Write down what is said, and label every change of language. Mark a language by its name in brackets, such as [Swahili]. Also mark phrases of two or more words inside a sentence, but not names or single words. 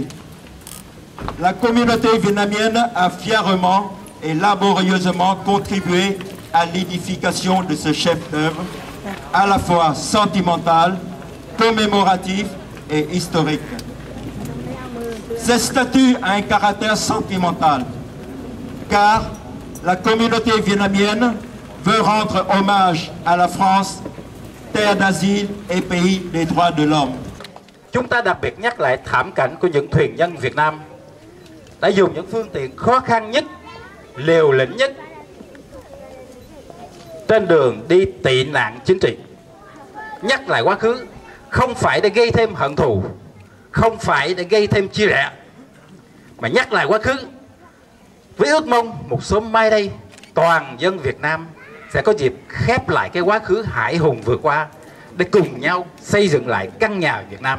[French] La communauté vietnamienne a fièrement et laborieusement contribué à l'édification de ce chef-d'œuvre, à la fois sentimental, commémoratif et historique. Cette statue a un caractère sentimental, car la communauté vietnamienne veut rendre hommage à la France, terre d'asile et pays des droits de l'homme. [Vietnamese] Chúng ta đặc biệt nhắc lại thảm cảnh của những thuyền nhân Việt Nam đã dùng những phương tiện khó khăn nhất, liều lĩnh nhất trên đường đi tị nạn chính trị. Nhắc lại quá khứ không phải để gây thêm hận thù, không phải để gây thêm chia rẽ, mà nhắc lại quá khứ với ước mong một sớm mai đây toàn dân Việt Nam sẽ có dịp khép lại cái quá khứ hải hùng vừa qua để cùng nhau xây dựng lại căn nhà Việt Nam.